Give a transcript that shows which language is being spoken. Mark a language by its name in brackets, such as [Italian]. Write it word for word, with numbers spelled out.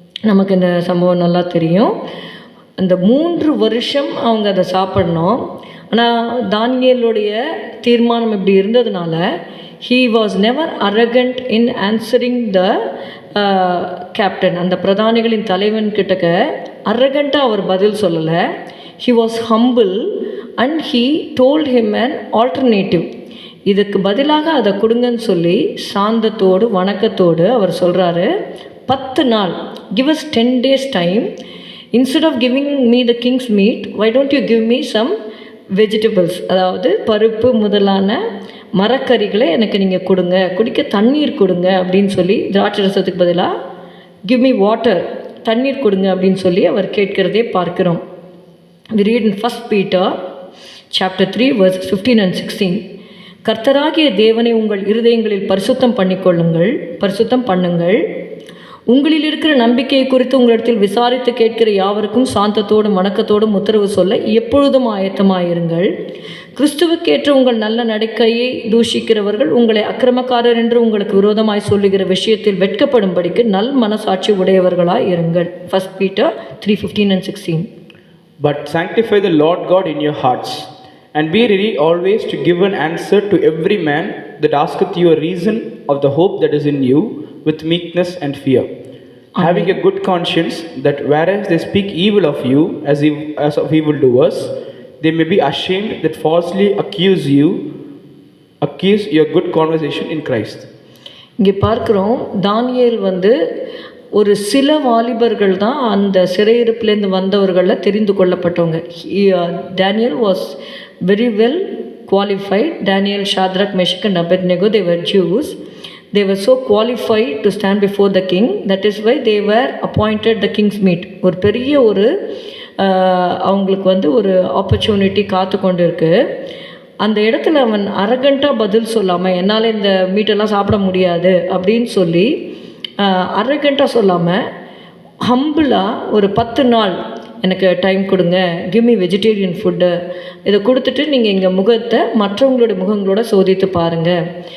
[Tamil] நமக்கு இந்த சம்பவம் நல்லா தெரியும். அந்த மூன்று வருஷம் அவங்க அதை சாப்பிடணும். ஆனால் தானியேலுடைய தீர்மானம் இப்படி இருந்ததுனால [English] he was never arrogant in answering the uh, captain. [Tamil] அந்த பிரதானிகளின் தலைவன் கிட்டக்க அரகண்ட்டாக அவர் பதில் சொல்லலை. [English] he was humble and he told him an alternative. [Tamil] இதுக்கு பதிலாக அதை கொடுங்கன்னு சொல்லி சாந்தத்தோடு வணக்கத்தோடு அவர் சொல்கிறாரு. பத்து நாள் [English] give us ten days time. Instead of giving me the king's meat, why don't you give me some vegetables? [Tamil] அதாவது பருப்பு முதலான மரக்கறிகளை எனக்கு நீங்கள் கொடுங்க, குடிக்க தண்ணீர் கொடுங்க அப்படின்னு சொல்லி, திராட்சை ரசத்துக்கு பதிலாக [English] give me water, [Tamil] தண்ணீர் கொடுங்க அப்படின்னு சொல்லி அவர் கேட்கிறதே பார்க்கிறோம். [English] We read in First Peter chapter three verse fifteen and sixteen. [Tamil] கர்த்தராகிய தேவனை உங்கள் இருதயங்களில் பரிசுத்தம் பண்ணிக்கொள்ளுங்கள், பரிசுத்தம் பண்ணுங்கள். உங்களில் இருக்கிற நம்பிக்கையை குறித்து உங்களிடத்தில் விசாரித்து கேட்கிற யாவருக்கும் சாந்தத்தோடும் வணக்கத்தோடும் உத்தரவு சொல்ல எப்பொழுதும் ஆயத்தமாயிருங்கள். கிறிஸ்துவுக்கேற்ற உங்கள் நல்ல நடக்கையை தூஷிக்கிறவர்கள் உங்களை அக்கிரமக்காரர் என்று உங்களுக்கு விரோதமாய் சொல்லுகிற விஷயத்தில் வெட்கப்படும்படிக்கு நல் மனசாட்சி உடையவர்களாய் இருங்கள். [English] First Peter three fifteen and sixteen. But sanctify the Lord God in your hearts, and be ready always to give an answer to every man that asketh you a reason of the hope that is in you with meekness and fear, having a good conscience, that whereas they speak evil of you as, ev- as of evildoers, they may be ashamed that falsely accuse you, accuse your good conversation in Christ. [Tamil] இங்கே பார்க்குறோம் தானியேல் வந்து ஒரு சில வாலிபர்கள் தான் அந்த சிறையிருப்புலேருந்து வந்தவர்களில் தெரிந்து கொள்ளப்பட்டவங்க. [English] Daniel was very well qualified. Daniel, Shadrach, Meshach and Abednego, they were Jews. They were so qualified to stand before the king. That is why they were appointed the king's meet. [Tamil] ஒரு பெரிய ஒரு ஆஹ், அவங்களுக்கு வந்து ஒரு ஆப்பர்ச்சுனிட்டி காத்து கொண்டு இருக்கு. அந்த இடத்துல அவன் அரகண்ட்டாக பதில் சொல்லாமல் என்னால் இந்த மீட்டெல்லாம் சாப்பிட முடியாது அப்படின்னு சொல்லி அரகண்ட்டாக சொல்லாமல் ஹம்பிளாக ஒரு பத்து நாள் எனக்கு டைம் கொடுங்க, [English] give me vegetarian food, [Tamil] இதை கொடுத்துட்டு நீங்கள் எங்கள் முகத்தை மற்றவங்களுடைய முகங்களோட சோதித்து பாருங்கள்.